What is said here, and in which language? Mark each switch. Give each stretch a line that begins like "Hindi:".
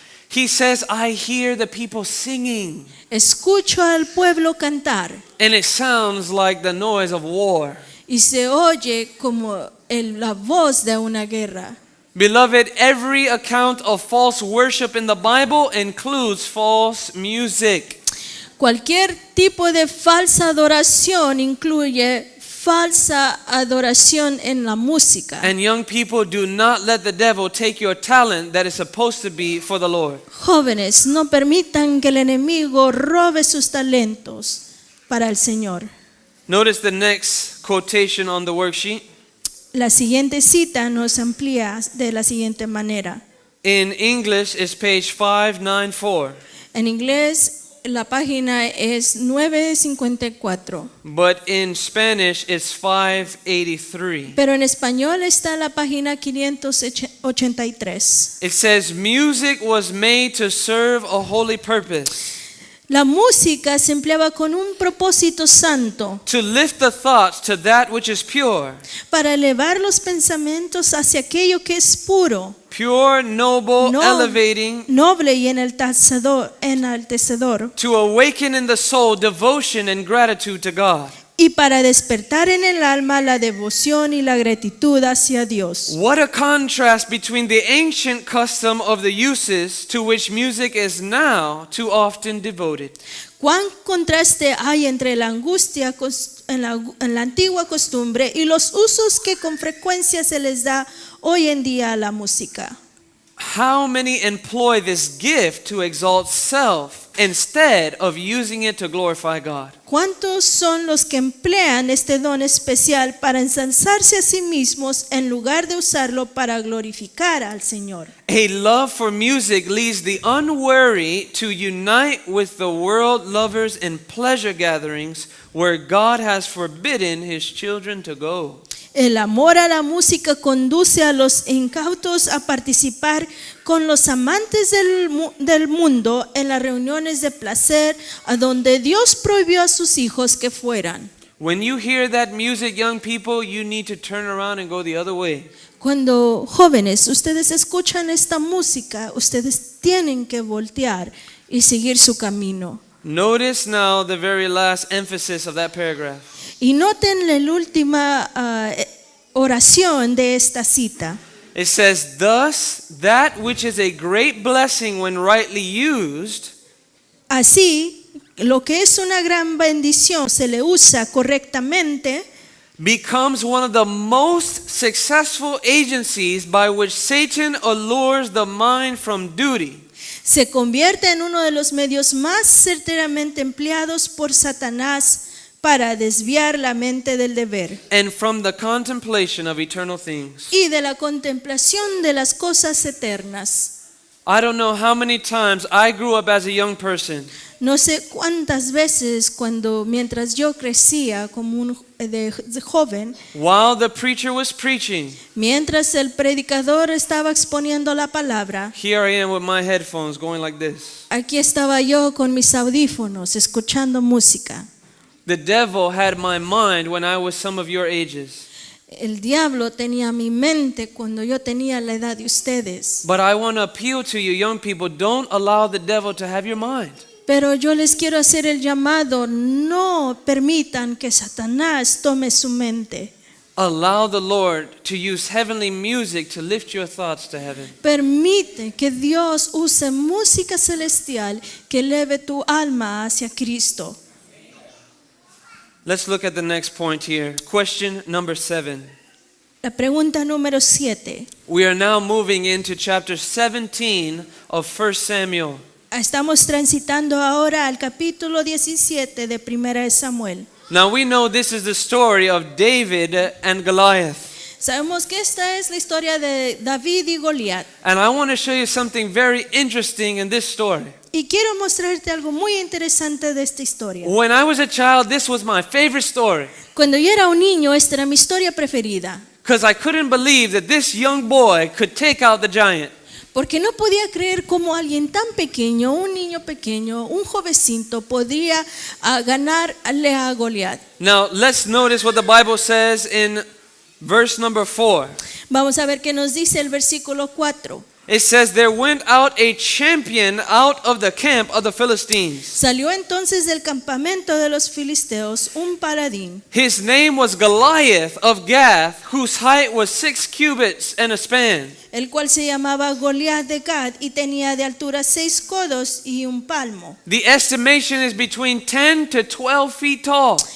English: He says, I hear the people singing.
Spanish: escucho al pueblo cantar
English: And it sounds like the noise of war.
Spanish: y se oye como la voz de una guerra.
English: Beloved, every account of false worship in the Bible includes false music.
Spanish: Cualquier tipo de falsa adoración incluye falsa adoración en la música.
English: And young people, do not let the devil take your talent that is supposed to be for the Lord.
Spanish: Jóvenes, no permitan que el enemigo robe sus talentos para el Señor.
English: Notice the next quotation on the worksheet.
Spanish: La siguiente cita nos amplía de la siguiente manera.
English: In English, it's page 594.
Spanish: En inglés, la página es 954,
English: But in Spanish, it's 583.
Spanish: pero en español está la página 583.
English: It says, music was made to serve a holy purpose.
Spanish: La música se empleaba con un propósito santo,
English: to lift the thoughts to that which is pure,
Spanish: para elevar los pensamientos hacia aquello que es puro,
English: pure, noble, No- elevating,
Spanish: noble y enaltecedor,
English: to awaken in the soul devotion and gratitude to God.
Spanish: y para despertar en el alma la devoción y la gratitud hacia Dios.
English: What a contrast between the ancient custom of the uses to which music is now too often devoted.
Spanish: Cuán contraste hay entre la angustia en la antigua costumbre y los usos que con frecuencia se les da hoy en día a la música.
English: How many employ this gift to exalt self instead of using it to glorify God?
Spanish: ¿Cuántos son los que emplean este don especial para ensalzarse a sí mismos en lugar de usarlo para glorificar al Señor?
English: A love for music leads the unwary to unite with the world lovers in pleasure gatherings where God has forbidden his children to go.
Spanish: El amor a la música conduce a los incautos a participar con los amantes del mundo en las reuniones de placer a donde Dios prohibió a sus hijos que fueran.
English: When you hear that music, young people, you need to turn around and go the other way.
Spanish: Cuando jóvenes, ustedes escuchan esta música, ustedes tienen que voltear y seguir su camino.
English: Notice now the very last emphasis of that paragraph.
Spanish: Y noten la última oración de esta cita.
English: It says, thus, that which is a great blessing when rightly used,
Spanish: Así, lo que es una gran bendición se le usa correctamente,
English: becomes one of the most successful agencies by which Satan allures the mind from duty.
Spanish: se convierte en uno de los medios más certeramente empleados por Satanás para desviar la mente del deber
English: And from the contemplation of eternal things.
Spanish: y de la contemplación de las cosas eternas.
English: I don't know how many times I grew up as a young person,
Spanish: No sé cuántas veces mientras yo crecía como de joven,
English: while the preacher was preaching,
Spanish: mientras el predicador estaba exponiendo la palabra,
English: here I am with my headphones going like this.
Spanish: aquí estaba yo con mis audífonos escuchando música.
English: The devil had my mind when I was some of your ages.
Spanish: El diablo tenía mi mente cuando yo tenía la edad de ustedes.
English: But I want to appeal to you, young people, don't allow the devil to have your mind.
Spanish: Pero yo les quiero hacer el llamado, no permitan que Satanás tome su mente.
English: Allow the Lord to use heavenly music to lift your thoughts to heaven.
Spanish: Permite que Dios use música celestial que eleve tu alma hacia Cristo.
English: Let's look at the next point here. Question number 7.
Spanish: La pregunta número 7.
English: We are now moving into chapter 17 of 1 Samuel.
Spanish: Estamos transitando ahora al capítulo 17 de Primera de Samuel.
English: Now we know this is the story of David and Goliath.
Spanish: Sabemos que esta es la historia de David y Goliat.
English: And I want to show you something very interesting in this story.
Spanish: Y quiero mostrarte algo muy interesante de esta historia.
English: When I was a child, this was my favorite story.
Spanish: Cuando yo era un niño, esta era mi historia preferida.
English: Because I couldn't believe that this young boy could take out the giant.
Spanish: Porque no podía creer cómo alguien tan pequeño, un niño pequeño, un jovencito, podría ganarle a Goliat.
English: Now, let's notice what the Bible says in verse number 4.
Spanish: Vamos a ver qué nos dice el versículo 4.
English: It says, there went out a champion out of the camp of the Philistines.
Spanish: Salió entonces del campamento de los filisteos un paladín,
English: His name was Goliath of Gath, whose height was 6 cubits and a span.
Spanish: el cual se llamaba Goliat de Gad y tenía de altura 6 codos y un palmo.
English: The estimation is between 10 to 12 feet tall.